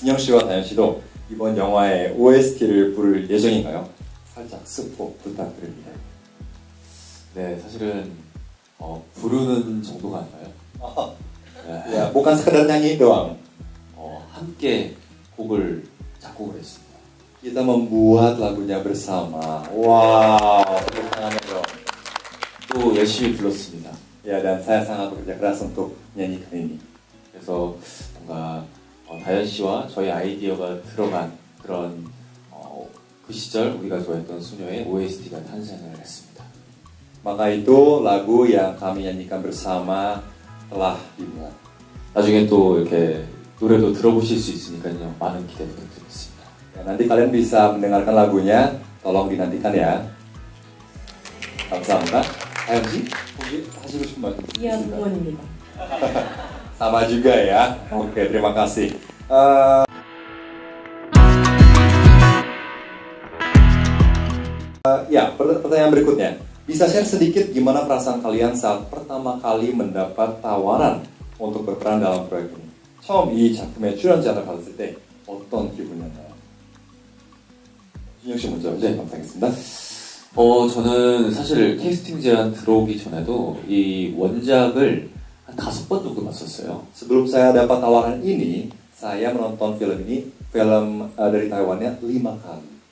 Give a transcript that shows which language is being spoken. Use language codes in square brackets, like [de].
[ko] 진영 씨와 다현 씨도 이번 영화의 OST를 부를 예정인가요? 살짝 스포 부탁드립니다. 네, 사실은 부르는 정도가 아니라요. 네. [id] Ya, bukan sekedar nyanyi doang. [ko] 함께 곡을 작곡을 했습니다. [id] Kita membuat lagunya bersama. Wow, tepuk tangannya dong. [ko] 또 열심히 불렀습니다. [id] Ya, dan saya sangat bekerja keras untuk menyanyikan ini. [ko] 그래서 뭔가 다현 씨와 저희 아이디어가 들어간 그런 그 시절 우리가 좋아했던 수녀의 OST가 탄생을 했습니다. [id] Maka itu lagu yang kami nyanyikan bersama telah dibuat. [ko] 나중에 또 이렇게 노래도 들어보실 수 있으니까요. 많은 기대 부탁드리겠습니다. [id] Ya, nanti kalian bisa mendengarkan lagunya. Tolong dinantikan ya. [ko] 감사합니다. 다현 씨, 혹시 하시고 싶은 말씀 이한 있으신가요? 부원입니다. [id] Sama juga ya. Oke, terima kasih. Ya, pertanyaan berikutnya. Bisa share sedikit gimana perasaan kalian saat pertama kali mendapat tawaran untuk berperan dalam proyek ini? [ko] 처음 이 작품에 출연자를 받았을 때 어떤 기분이었나요? 준영 씨 먼저 네. 감사하겠습니다. 저는 사실 캐스팅 제안 들어오기 전에도 이 원작을 한 5번 정도 봤었어요. [id] Sebelum saya dapat tawaran ini, saya menonton film ini, film dari Taiwannya 5 kali.